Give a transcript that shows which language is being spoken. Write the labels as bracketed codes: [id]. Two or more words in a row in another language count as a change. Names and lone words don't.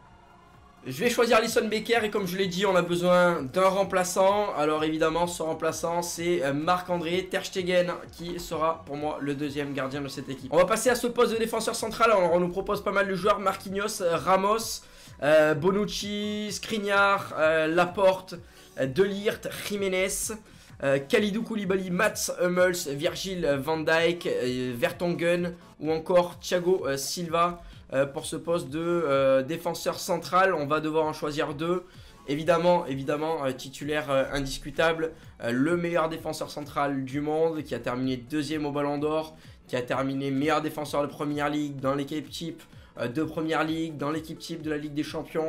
[fr] Je vais choisir Alisson Becker et comme je l'ai dit, on a besoin d'un remplaçant. Alors évidemment, ce remplaçant, c'est Marc-André Ter Stegen qui sera pour moi le deuxième gardien de cette équipe. On va passer à ce poste de défenseur central. Alors on nous propose pas mal de joueurs. Marquinhos, Ramos, Bonucci, Skriniar, Laporte, De Ligt, Jiménez, Kalidou Koulibaly, Mats Hummels, Virgil van Dijk, Vertonghen ou encore Thiago Silva. Pour ce poste de défenseur central, on va devoir en choisir deux. Évidemment, titulaire indiscutable, le meilleur défenseur central du monde, qui a terminé deuxième au Ballon d'Or, qui a terminé meilleur défenseur de Première Ligue dans l'équipe type de Première Ligue, dans l'équipe type de la Ligue des Champions.